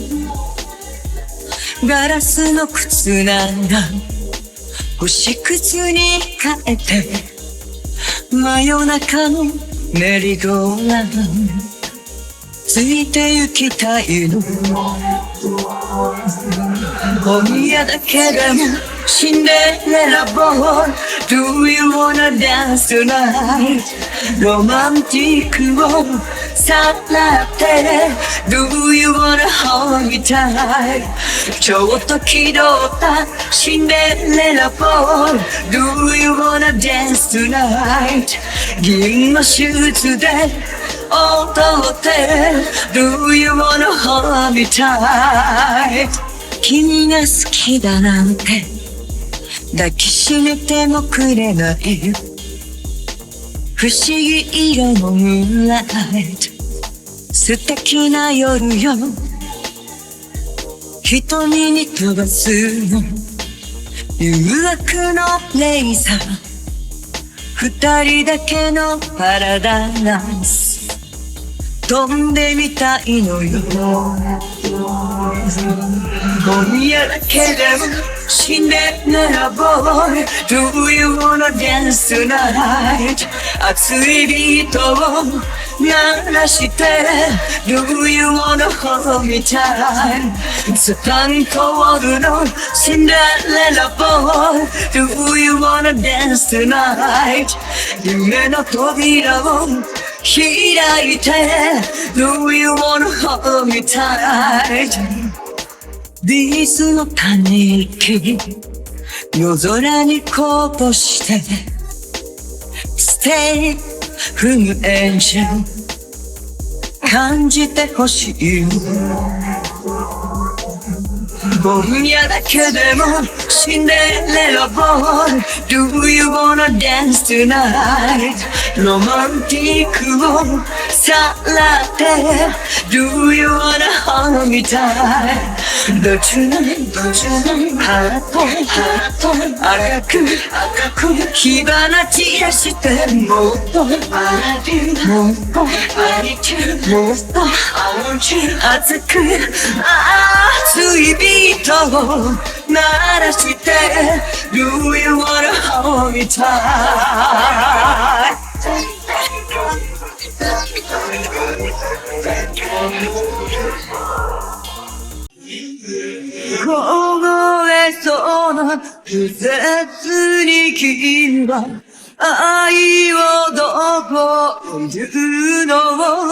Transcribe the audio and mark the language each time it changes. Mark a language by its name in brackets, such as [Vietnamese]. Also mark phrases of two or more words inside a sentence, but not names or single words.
[Japanese] ガラスの靴なんだ星屑に変えて、真夜中のメリーゴーランドついて行きたいの。今夜だけでもシンデレラボーイ [English] Do you wanna dance tonight? [Japanese] ロマンティックをさらって [English] Do you wanna hold me tight? [Japanese] ちょっと気取ったシンデレラボーイ [English] Do you wanna dance tonight? [Japanese] 銀のシューズで踊って [English] Do you wanna hold me tight? [Japanese] 君が好きだなんて抱きしめてもくれない。不思議色のムーンライト素敵な夜よ。瞳に飛ばすの誘惑のレイザー、二人だけのパラダイス飛んでみたいのよ。今夜だけでもシンデレラボーイ [English] Do you wanna dance tonight? [Japanese] 熱いビートを鳴らして [English] Do you wanna hold me tight? [Japanese] スタンコールのシンデレラボーイ [English] Do you wanna dance tonight? [Japanese] 夢の扉を開いて [English] Do you wanna hold me tight? [Japanese] ビーズの種息夜空にこぼして [English] Stay from angel [Japanese] 感じてほしい。今夜だけでもシンデレラボーイ [English] Do you wanna dance tonight? [Japanese] ロマンティックをさらって [English] Do you wanna hold me tight? [Japanese] どちらにハート赤く火花散らしてもっと熱く熱いビートを鳴らして [English] Do you wanna hold me tight? [Japanese] 凍えそうな不絶に君は愛をどこ言うの。